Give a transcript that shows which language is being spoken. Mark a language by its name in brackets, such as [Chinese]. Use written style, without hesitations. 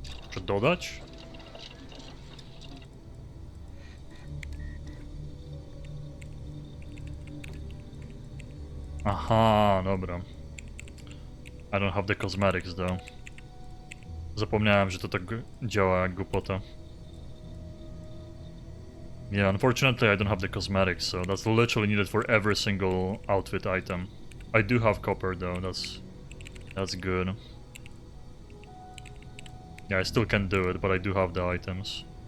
[Polish] Czy dodać? Aha, dobra. [English] I don't have the cosmetics though. [Polish] Zapomniałem, że to tak działa jak głupota. [English] Yeah, unfortunately I don't have the cosmetics, so that's literally needed for every single outfit item. I do have copper though, that's good. Yeah, I still can't do it, but I do have the items.